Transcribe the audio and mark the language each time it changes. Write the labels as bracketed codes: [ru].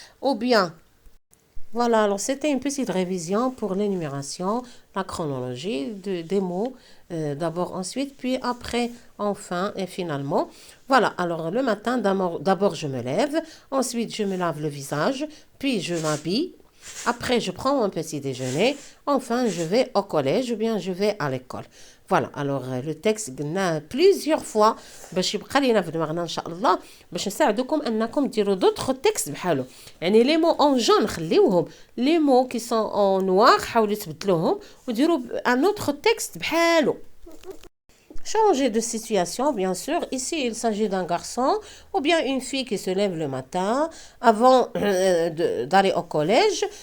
[fr] Ou bien, voilà, alors c'était une petite révision pour l'énumération, la chronologie des mots. D'abord, ensuite, puis après, enfin et finalement. Voilà, alors le matin, d'abord je me lève, ensuite je me lave le visage, puis je m'habille. Après, je prends mon petit déjeuner. Enfin, je vais au collège ou bien je vais à l'école. Voilà, alors le texte [ar] قلناه [fr] plusieurs fois [ar] باش يبقى لينا في دماغنا ان شاء الله باش نساعدكم انكم ديروا [fr] d'autres textes [ar] بحالو. يعني [fr] les mots en jaune [ar] خليوهم, [fr] les mots qui sont en noir [ar] حاولوا تبدلوهم وديروا [fr] un autre texte [ar] بحالو. [fr] Changer de situation, bien sûr. Ici, il s'agit d'un garçon ou bien une fille qui se lève le matin avant d'aller au collège.